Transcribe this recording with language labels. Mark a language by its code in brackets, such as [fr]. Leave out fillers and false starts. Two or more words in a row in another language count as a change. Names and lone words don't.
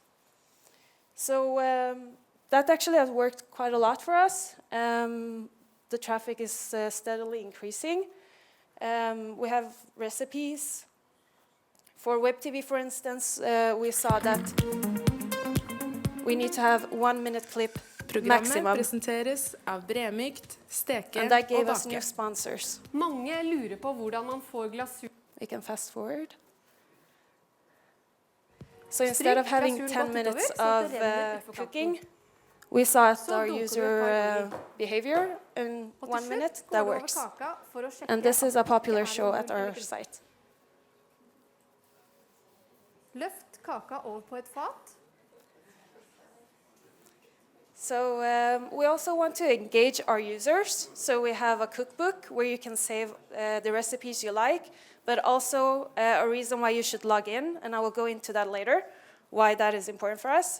[en] So that actually has worked quite a lot for us. The traffic is steadily increasing. We have recipes. For web TV, for instance, we saw that we need to have 1 minute clip maximum. [no] Presenteres av Bremykt, steke [en] and that gave og us new sponsors. [no] Mange lurer på hvordan man får glasur. [en] We can fast forward. So instead of having 10 minutes of cooking, we saw our user behavior in 1 minute. That works. And this is a popular show at our site. [no] Løft kaka over på et fat. [en] So we also want to engage our users. So we have a cookbook where you can save the recipes you like, but also a reason why you should log in, and I will go into that later, why that is important for us.